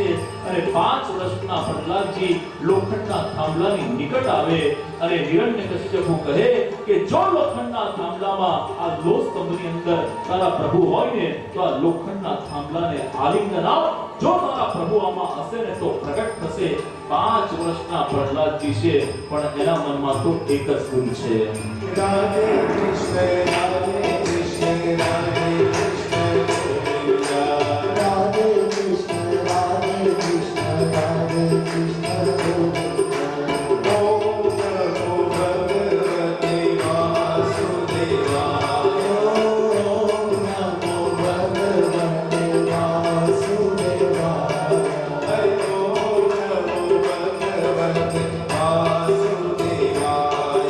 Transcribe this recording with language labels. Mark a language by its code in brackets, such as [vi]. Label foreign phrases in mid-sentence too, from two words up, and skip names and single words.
[gu] અને 5 વર્ષના પ્રહલાદજી લોખંડના થાંભલાની નિકટ આવે અને હિરણ્યકશ્યપુ કહે કે જો લોખંડના થાંભલામાં આ લોહ સ્તંભની અંદર તારા પ્રભુ હોય ને તો આ લોખંડના થાંભલાને આલિંગન આપ. જો તારા પ્રભુ આમાં હશે ને તો પ્રગટ થશે. 5 વર્ષના પ્રહલાદજી છે પણ એના મનમાં તો એક જ ગુણ છે. [hi] राधे कृष्ण राधे कृष्ण राधे कृष्ण गोविंदा. राधे कृष्ण राधे कृष्ण राधे कृष्ण गोविंदा. [sa] ओम नमो भगवते वासुदेवाय. ओम नमो भगवते वासुदेवाय. ओम नमो भगवते वासुदेवाय.